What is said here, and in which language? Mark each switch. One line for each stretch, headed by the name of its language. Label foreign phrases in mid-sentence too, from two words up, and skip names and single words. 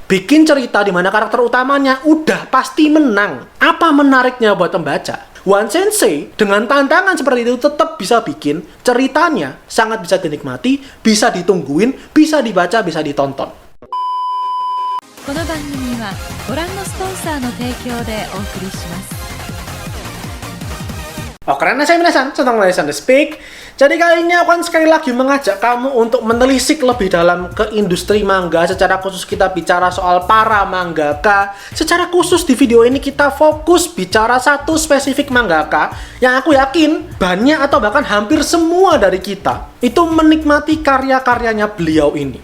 Indonesian: bikin cerita di mana karakter utamanya udah pasti menang. Apa menariknya buat pembaca? One Sensei dengan tantangan seperti itu tetap bisa bikin ceritanya sangat bisa dinikmati, bisa ditungguin, bisa dibaca, bisa ditonton.
Japanese: この番組はご覧のスポンサーの提供でお送りします。
Indonesian: Karena saya minasan, tentang Minasan The Speak. Jadi kali ini aku akan sekali lagi mengajak kamu untuk menelisik lebih dalam ke industri manga. Secara khusus kita bicara soal para mangaka. Secara khusus di video ini kita fokus bicara satu spesifik mangaka yang aku yakin banyak atau bahkan hampir semua dari kita itu menikmati karya-karyanya beliau ini.